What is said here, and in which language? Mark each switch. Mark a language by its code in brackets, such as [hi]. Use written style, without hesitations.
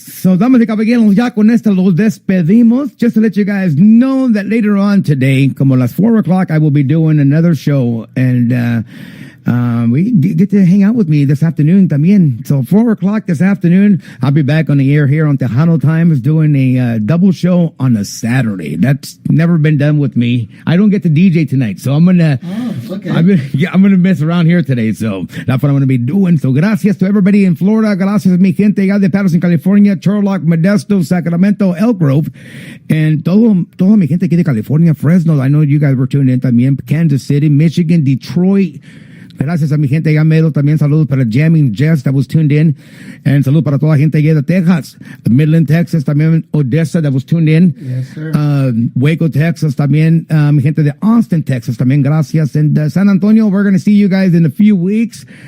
[es] So damas y caballeros, ya con esta los despedimos. [en] Just to let you guys know that later on today, como las 4 o'clock, I will be doing another show, and we get to hang out with me this afternoon también. So 4 o'clock this afternoon, I'll be back on the air here on Tejano Times doing a double show on a Saturday. That's never been done with me. I don't get to DJ tonight, so I'm gonna I'm gonna mess around here today. So that's what I'm gonna be doing. So gracias to everybody in Florida. Gracias mi gente allá de Patterson, California, Turlock, Modesto, Sacramento, Elk Grove, and toda mi gente aquí de California, Fresno. I know you guys were tuning in también. Kansas City, Michigan, Detroit. [es] Gracias a mi gente allá mero. También saludos para Jamming Jess that was tuned in. And saludos para toda la gente allá de Texas. [en] Midland, Texas. También Odessa that was tuned in. Yes, sir. Waco, Texas. [es] También mi gente de Austin, Texas. También gracias. [en] And San Antonio, we're going to see you guys in a few weeks.